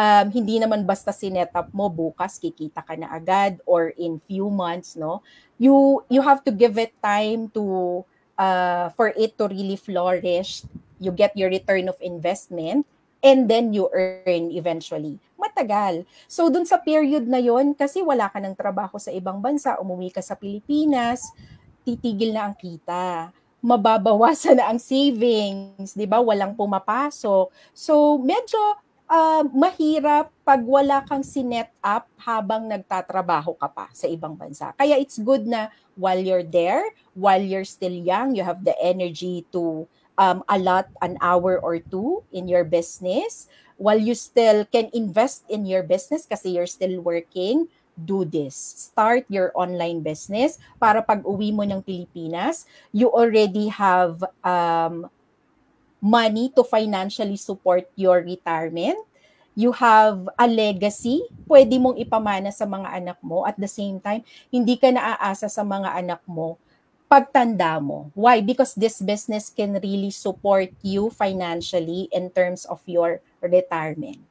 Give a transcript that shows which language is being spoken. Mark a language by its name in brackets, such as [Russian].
[Filipino] Hindi naman basta sinet up mo, bukas kikita ka na agad [English] or in few months, [Filipino] no? [English] You have to give it time to for it to really flourish. You get your return of investment and then you earn eventually. [Filipino] Matagal. So dun sa period na yon, kasi wala ka ng trabaho sa ibang bansa, umuwi ka sa Pilipinas, titigil na ang kita. Mababawasan na ang savings, 'di ba? Walang pumapasok. So medyo mahirap pag wala kang sinet up habang nagtatrabaho ka pa sa ibang bansa. [English] Kaya it's good na while you're there, while you're still young, you have the energy to allot an hour or two in your business. While you still can invest in your business kasi you're still working, do this. Start your online business [Filipino] para pag uwi mo ng Pilipinas, [English] you already have money to financially support your retirement. You have a legacy, [Filipino] pwede mong ipamana sa mga anak mo. [English] At the same time, [Filipino] hindi ka naaasa sa mga anak mo pagtanda mo. [English] Why? Because this business can really support you financially in terms of your retirement.